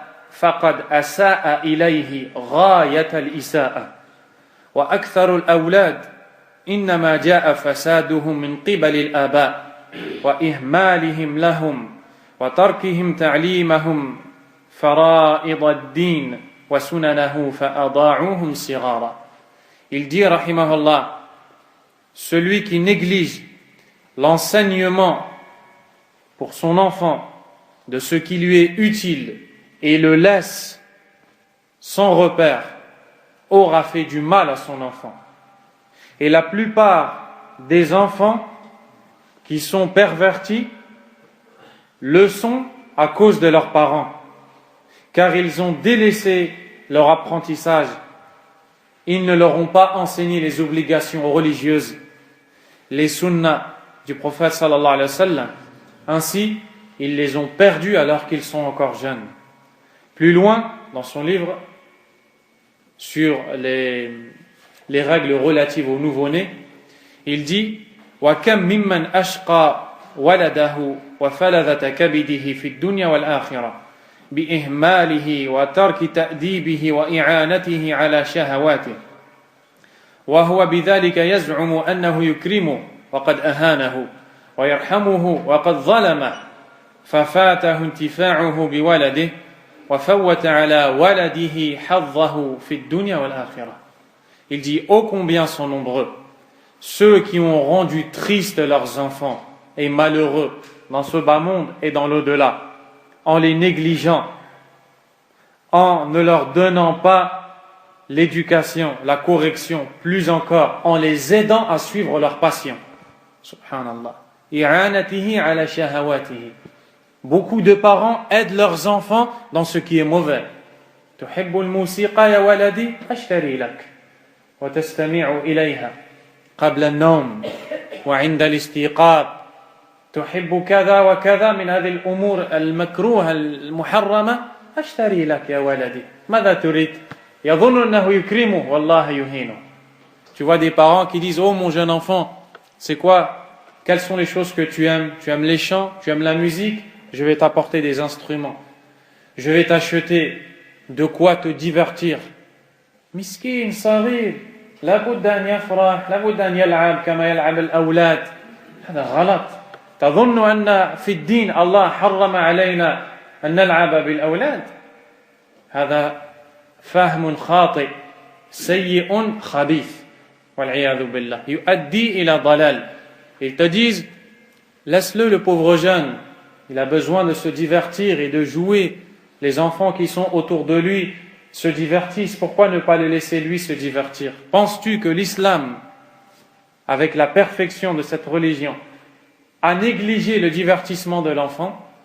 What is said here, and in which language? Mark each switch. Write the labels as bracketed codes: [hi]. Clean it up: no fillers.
[ar] فقد أساء إليه غاية الإساءة وأكثر الأولاد إنما جاء فسادهم من قبل الآباء وإهمالهم لهم وتركهم تعليمهم فرائض الدين وسننه فأضاعوهم صغارا. [fr] Il dit rahimahullah, celui qui néglige l'enseignement pour son enfant de ce qui lui est utile et le laisse sans repère, aura fait du mal à son enfant. Et la plupart des enfants qui sont pervertis le sont à cause de leurs parents, car ils ont délaissé leur apprentissage. Ils ne leur ont pas enseigné les obligations religieuses, les sunnas du prophète sallallahu alayhi wa sallam. Ainsi, ils les ont perdus alors qu'ils sont encore jeunes. Plus loin, dans son livre sur les règles relatives aux nouveau-nés, il dit [ar] وَكَمْ مِمَّنْ أَشْقَى وَلَدَهُ وَفَلَذَةَ كَبِدِهِ فِي الدُّنْيَا وَالْآخِرَةِ بِإِهْمَالِهِ وَتَرْكِ تَأْدِيبِهِ وَإِعَانَتِهِ عَلَى شَهَوَاتِهِ وهو بذلك يزعم أنه يكرمه وقد أهانه ويرحمه وقد ظلمه ففاته انتفاعه بولده وفوت على ولده حظه في الدنيا والآخرة. [fr] Il dit ô combien sont nombreux ceux qui ont rendu tristes leurs enfants et malheureux dans ce bas monde et dans l'au-delà, en les négligeant, en ne leur donnant pas l'éducation, la correction, plus encore, en les aidant à suivre leur passion. Subhanallah. [ar] I'anatihi ala shahawatihi. [fr] Beaucoup de parents aident leurs enfants dans ce qui est mauvais. [ar] تحب الموسيقى يا ولدي أشتري لك وتستمع إليها قبل النوم وعند الاستيقاظ تحب كذا وكذا من هذه الأمور المكروهة المحرمة أشتري لك يا ولدي ماذا تريد يظن أنه يكرمه والله يهينه. [fr] Tu vois des parents qui disent oh mon jeune enfant, c'est quoi, quelles sont les choses que tu aimes les chants, tu aimes la musique, je vais t'apporter des instruments, je vais t'acheter de quoi te divertir. [ar] مسكين صغير لابد أن يفرح لابد أن يلعب كما يلعب الأولاد. هذا غلط. تظن أن في الدين الله حرم علينا أن نلعب بالأولاد؟ هذا فهم خاطئ سيء خبيث والعياذ بالله يؤدي إلى ضلال. [fr] Ils te disent laisse-le, le pauvre jeune, il a besoin de se divertir et de jouer. Les enfants qui sont autour de lui se divertissent, pourquoi ne pas le laisser lui se divertir? Penses-tu que l'islam, avec la perfection de cette religion, a négligé le divertissement de l'enfant?